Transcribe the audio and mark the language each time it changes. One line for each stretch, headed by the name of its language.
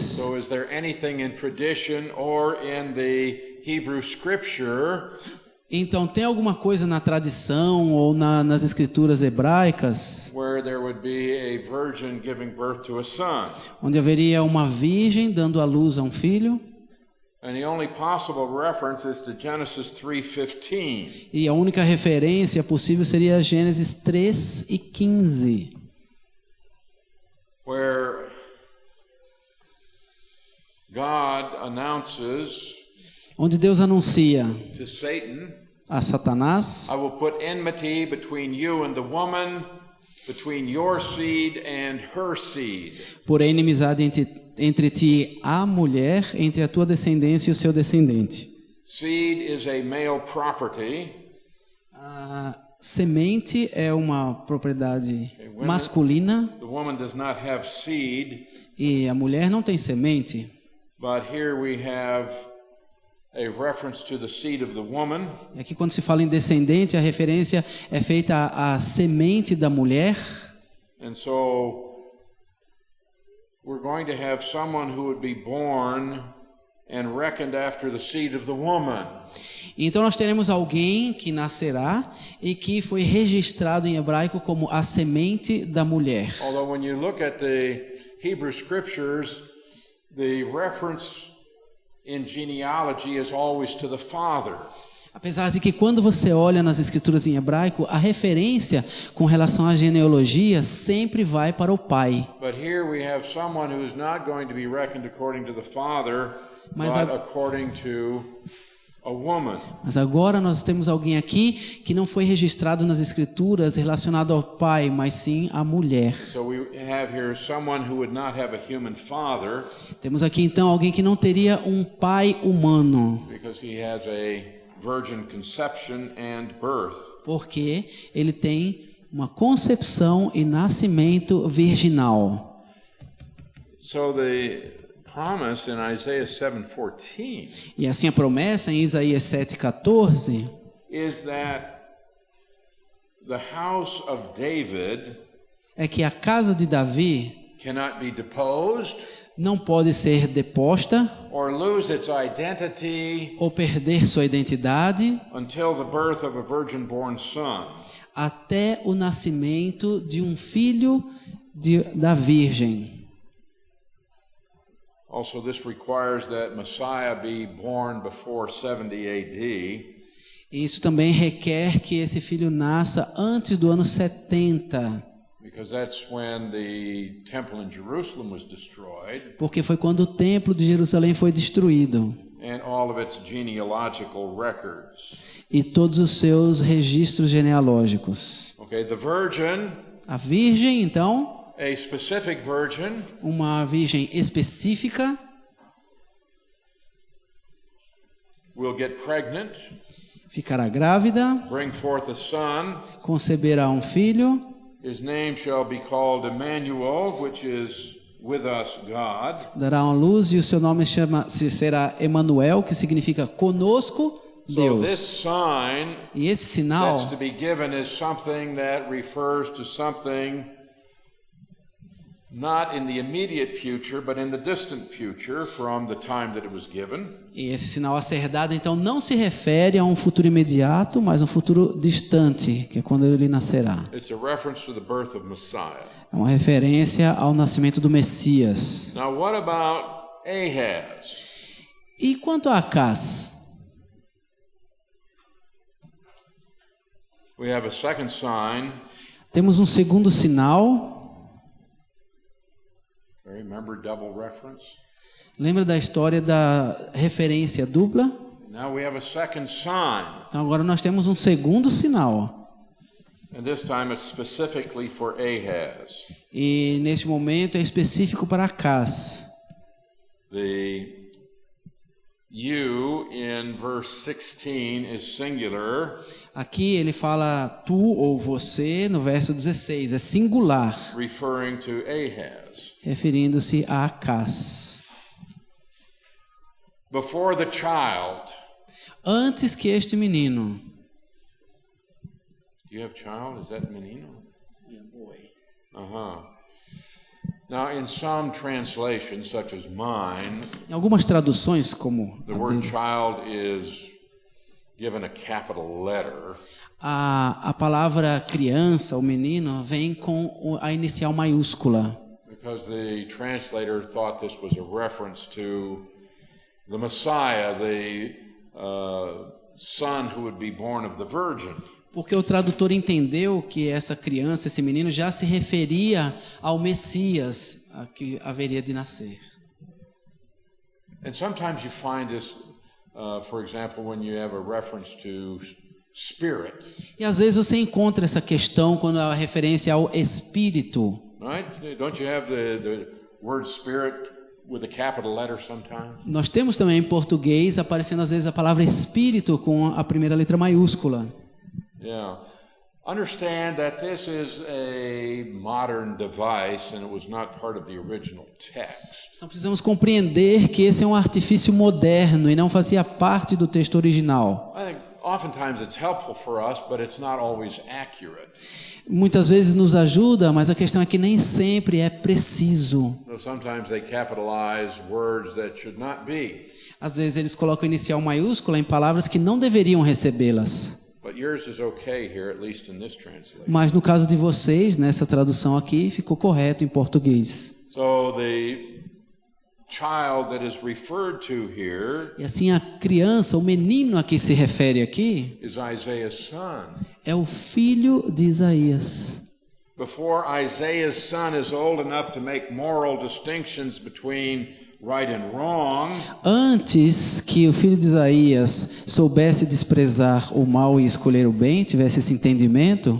English: So is there anything in tradition or in the Hebrew scripture
Portuguese: Então, tem alguma coisa na tradição ou nas escrituras hebraicas
English: where there would be a virgin giving birth to a son?
Portuguese: onde haveria uma virgem dando à luz a um filho?
English: And the only possible reference is to Genesis 3:15.
Portuguese: E a única referência possível seria Gênesis 3:15,
English: where God announces
Portuguese: onde Deus anuncia
English: to Satan,
Portuguese: a Satanás:
English: I will put enmity between you and the woman, between your seed and her seed.
Portuguese: porém inimizade entre ti, a mulher, entre a tua descendência e o seu descendente.
English: Seed is a male property.
Portuguese: A semente é uma propriedade masculina
English: The woman does not have seed,
Portuguese: e a mulher não tem semente.
English: but here we have a reference to the seed of the woman.
Portuguese: E aqui, quando se fala em descendente, a referência é feita à semente da mulher.
English: And so we're going to have someone who would be born and reckoned after the seed of the woman.
Portuguese: Então nós teremos alguém que nascerá e que foi registrado em hebraico como a semente da mulher.
English: Although when you look at the Hebrew scriptures, the reference in genealogy is always to the father.
Portuguese: Apesar de que quando você olha nas escrituras em hebraico, a referência com relação à genealogia sempre vai para o pai.
English: But here we have someone who is not going to be reckoned according to the father,
Portuguese: Mas
English: but according to a woman.
Portuguese: Mas agora nós temos alguém aqui que não foi registrado nas escrituras relacionado ao pai, mas sim à mulher.
English: So we have here someone who would not have a human father,
Portuguese: Temos aqui então alguém que não teria um pai humano,
English: because he has a virgin conception and birth.
Portuguese: porque ele tem uma concepção e nascimento virginal.
English: So the promise in Isaiah 7:14
Portuguese: E assim a promessa em Isaías 7:14
English: is that the house of David
Portuguese: é que a casa de Davi
English: cannot be deposed
Portuguese: não pode ser deposta
English: or lose its identity
Portuguese: ou perder sua identidade
English: until the birth of a virgin-born son.
Portuguese: até o nascimento de um filho da Virgem.
English: Also, this requires that Messiah be born before 70 AD.
Portuguese: E isso também requer que esse filho nasça antes do ano 70,
English: Because that's when the temple in Jerusalem was destroyed
Portuguese: porque foi quando o templo de Jerusalém foi destruído
English: and all of its genealogical records.
Portuguese: e todos os seus registros genealógicos.
English: Okay, the virgin,
Portuguese: A virgem, então,
English: a specific virgin,
Portuguese: uma virgem específica,
English: will get pregnant,
Portuguese: ficará grávida,
English: bring forth a son.
Portuguese: conceberá um filho.
English: His name shall be called Emmanuel, which is with us God.
Portuguese: Dará uma luz e o seu nome será Emanuel, que significa conosco
English: So this
Portuguese: Deus.
English: sign
Portuguese: E esse
English: that's
Portuguese: sinal
English: to be given is something that refers to something not in the immediate future, but in the distant future from the time that it was given.
Portuguese: E esse sinal a ser dado, então, não se refere a um futuro imediato, mas um futuro distante, que é quando ele nascerá.
English: It's a reference to the birth of Messiah.
Portuguese: É uma referência ao nascimento do Messias.
English: Now, what about Ahaz?
Portuguese: E quanto a Acás?
English: We have a second sign.
Portuguese: Temos um segundo sinal.
English: Remember double reference?
Portuguese: Lembra da história da referência dupla?
English: Now we have a second sign.
Portuguese: Então agora nós temos um segundo sinal.
English: And this time it's specifically for Ahaz.
Portuguese: E neste momento é específico para Acás.
English: The you in verse 16 is singular,
Portuguese: Aqui ele fala tu ou você no verso 16, é singular,
English: referring to Ahaz.
Portuguese: referindo-se a Acás.
English: Before the child.
Portuguese: Antes que este menino.
English: Do you have child? Is that menino? Yeah, boy. Uh-huh. Now, in some translations, such as mine,
Portuguese: Em algumas traduções, como
English: the
Portuguese: a
English: word
Portuguese: dele,
English: child is given a capital letter.
Portuguese: a palavra criança, o menino, vem com a inicial maiúscula.
English: Because the translator thought this was a reference to the Messiah, the son who would be born of the Virgin.
Portuguese: Porque o tradutor entendeu que essa criança, esse menino, já se referia ao Messias que haveria de nascer.
English: And sometimes you find this, for example, when you have a reference to spirit.
Portuguese: E às vezes você encontra essa questão quando há referência ao Espírito.
English: Right? Don't you have the word spirit with a capital letter sometimes?
Portuguese: Nós temos também em português aparecendo às vezes a palavra Espírito com a primeira letra maiúscula.
English: Yeah. Understand that this is a modern device and it was not part of the original text.
Portuguese: Então precisamos compreender que esse é um artifício moderno e não fazia parte do texto original.
English: I think oftentimes it's helpful for us, but it's not always accurate.
Portuguese: Muitas vezes nos ajuda, mas a questão é que nem sempre é preciso.
English: So sometimes they capitalize words that should not be.
Portuguese: Às vezes eles colocam inicial maiúscula em palavras que não deveriam recebê-las.
English: But yours is okay here, at least in this translation.
Portuguese: Mas no caso de vocês, nessa tradução aqui, ficou correto em português.
English: So the child that is referred to here
Portuguese: E assim a criança, o menino a que se refere aqui,
English: is Isaiah's son.
Portuguese: é o filho de Isaías.
English: Before Isaiah's son is old enough to make moral distinctions between right and wrong,
Portuguese: Antes que o filho de Isaías soubesse desprezar o mal e escolher o bem, tivesse esse entendimento,